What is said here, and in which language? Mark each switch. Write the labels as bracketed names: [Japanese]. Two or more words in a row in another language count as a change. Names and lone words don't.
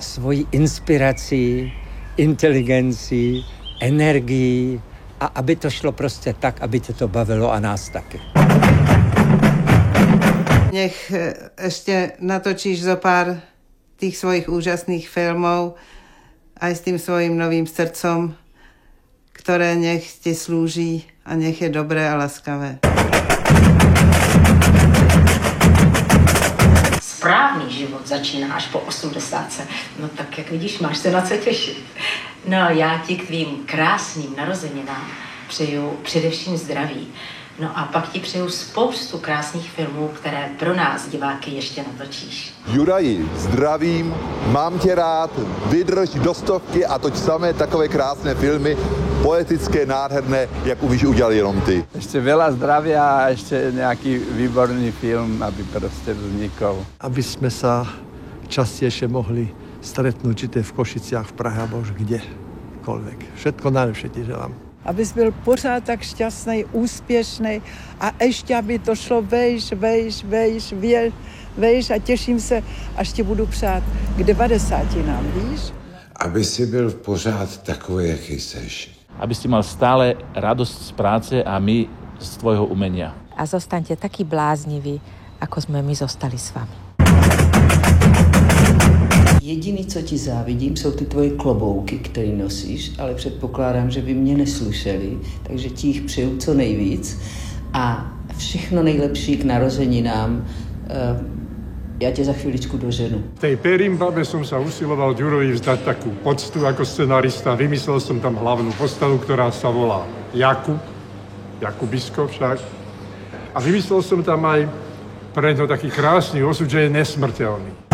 [Czech] Svoji inspirací, inteligencii, energii a aby to šlo prostě tak, aby tě to bavilo a nás taky. [Slovak] Nech ešte natočíš zo pár tých svojich úžasných filmov aj s tým svojim novým srdcom, ktoré nech ti slúži a nech je dobré a laskavé. [Czech] Správný život začíná až po 80. No tak jak vidíš, máš se na co těšit. No já ti k tvým krásným narozeninám přeju především zdraví. No a pak ti přeju spoustu krásných filmů, které pro nás diváky ještě natočíš. Juraji, zdravím, mám tě rád, vydrž do 100 a toč samé takové krásné filmy, poetické, nádherné, jak už udělal jenom ty. [Slovak] Ešte veľa zdravia a ešte nejaký výborný film, aby proste vznikol. Aby sme sa častejšie mohli stretnúť, či to je v Košiciach, v Prahe, alebo už kdekoľvek. Všetko najlepšie ti želám. [Czech] Abys byl pořád tak šťastný, úspěšný a ještě, aby to šlo vejš a těším se, až ti budu přát k 90 nám, víš? Aby si byl pořád takový, jaký seš. [Slovak] Aby si mal stále radosť z práce a my z tvojho umenia. A zostaňte takí blázniví, ako sme my zostali s vami. [Czech] Jediný, co ti závidím, jsou ty tvoje klobouky, které nosíš, ale předpokládám, že by mě neslyšeli, takže ti jich přeju co nejvíc a všechno nejlepší k narozeninám. [Slovak] Ja ťa za chvíličku doženu. V tej Perimbabe som sa usiloval Ďurovi vzdať takú poctu ako scenarista. Vymyslel som tam hlavnú postavu, ktorá sa volá Jakub, Jakubisko však. A vymyslel som tam aj pre ňo taký krásny osud, že je nesmrteľný.